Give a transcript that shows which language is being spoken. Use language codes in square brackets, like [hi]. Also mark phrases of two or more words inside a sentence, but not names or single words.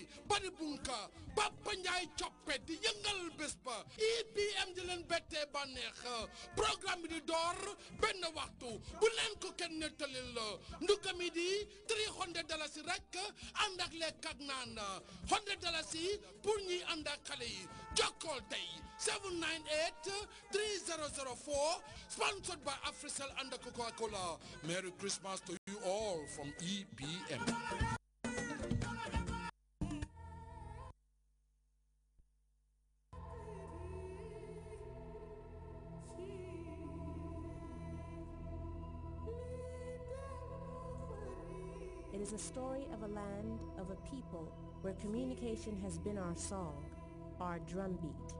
[wo] Badi Bunka, Papa Njai Choppet, di yëngal bés ba EPM di leen bette bànneex programme bi di door benn waxtu bu leen ko kenn nettalil ndugga mi di $300 rek ànd ak lekk ak naan $100 pour ñi ànd ak xale yi jokkool tey 798-3004 [en] sponsored by Africell and Coca-Cola. Merry Christmas to you all from EPM. It is a story of a land, of a people, where communication has been our song, our drumbeat.